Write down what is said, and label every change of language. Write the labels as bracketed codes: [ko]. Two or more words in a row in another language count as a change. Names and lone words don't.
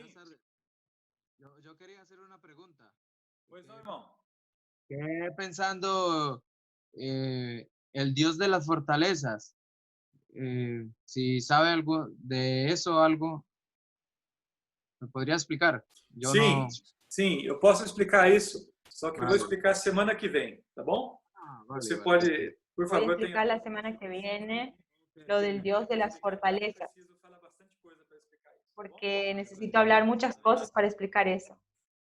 [es] Buenas tardes. Yo quería hacer una pregunta. Pues no, hermano. Quedé pensando el Dios de las fortalezas. Si sabe algo de eso, algo, ¿me podría explicar? Yo [pt] Sim, no... sim, eu posso explicar isso, só que eu vou [es] Vale. [pt] explicar semana que vem, tá bom? [es] Vale, [pt] Você [es] vale. [pt] pode, por [es] Voy a [pt] favor, [es] explicar la semana que viene lo del Dios de las fortalezas, [pt] preciso falar bastante coisa para explicar isso. [es] porque necesito hablar muchas cosas para explicar eso.